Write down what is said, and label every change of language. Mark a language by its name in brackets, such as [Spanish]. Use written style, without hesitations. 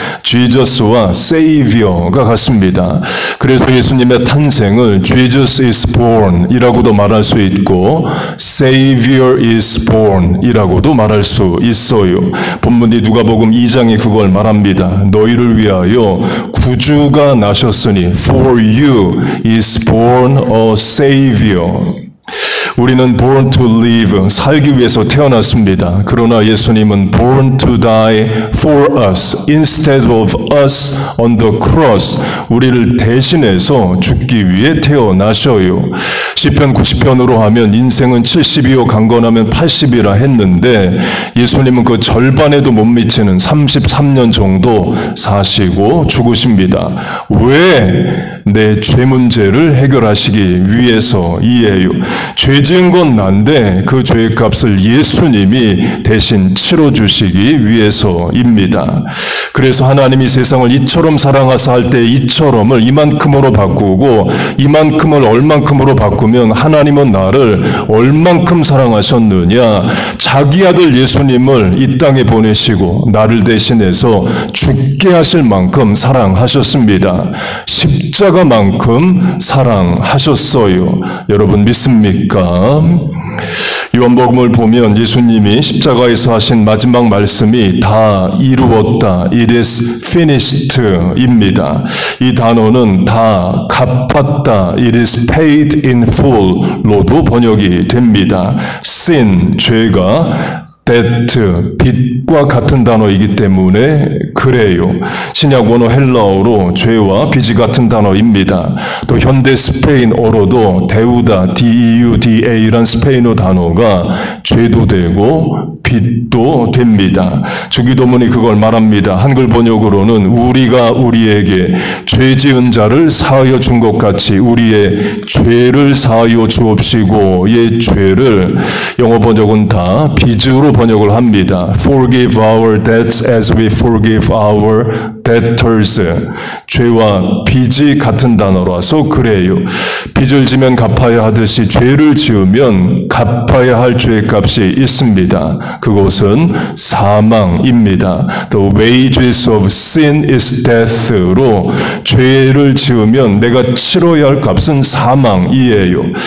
[Korean] Jesus와 Savior가 같습니다. 그래서 예수님의 탄생을 [English] Jesus is born [Korean] 이라고도 말할 수 있고 [English] Savior is born [Korean] 이라고도 말할 수 있어요. 본문이 누가복음 2장에 그걸 말합니다. 너희를 위하여 구주가 나셨으니 [English] For you is born a Savior. [Korean] 우리는 [English] born to live, [Korean] 살기 위해서 태어났습니다. 그러나 예수님은 [English] born to die for us, instead of us on the cross. [Korean] 우리를 대신해서 죽기 위해 태어나셔요. 시편 90편으로 하면 인생은 70이요 강건하면 80이라 했는데 예수님은 그 절반에도 못 미치는 33년 정도 사시고 죽으십니다. 왜? 내 죄 문제를 해결하시기 위해서이에요. 죄 지은 건 난데 그 죄의 값을 예수님이 대신 치러주시기 위해서입니다. 그래서 하나님이 세상을 이처럼 사랑하사 할 때 이처럼을 이만큼으로 바꾸고 이만큼을 얼만큼으로 바꾸면 하나님은 나를 얼만큼 사랑하셨느냐. 자기 아들 예수님을 이 땅에 보내시고 나를 대신해서 죽게 하실 만큼 사랑하셨습니다. 십자가만큼 사랑하셨어요. 여러분 믿습니까? 요한복음을 보면 예수님이 십자가에서 하신 마지막 말씀이 다 이루었다. [English] It is finished [Korean] 입니다. 이 단어는 다 갚았다. [English] It is paid in full [Korean] 로도 번역이 됩니다. sin, 죄가 debt, 빚과 같은 단어이기 때문에 그래요. 신약 원어 헬라어로 죄와 빚이 같은 단어입니다. 또 현대 스페인어로도 데우다, D-E-U-D-A란 스페인어 단어가 죄도 되고 빛도 됩니다. 주기도문이 그걸 말합니다. 한글 번역으로는 우리가 우리에게 죄 지은 자를 사하여 준 것 같이 우리의 죄를 사하여 주옵시고의 죄를 영어 번역은 다 빚으로 번역을 합니다. [English] Forgive our debts as we forgive our debtors. [Korean] 죄와 빚이 같은 단어라서 그래요. 빚을 지면 갚아야 하듯이 죄를 지으면 갚아야 할 죄값이 있습니다. 그것은 사망입니다. [English] The wages of sin is death [Korean] 로 죄를 지으면 내가 치러야 할 값은 사망이에요.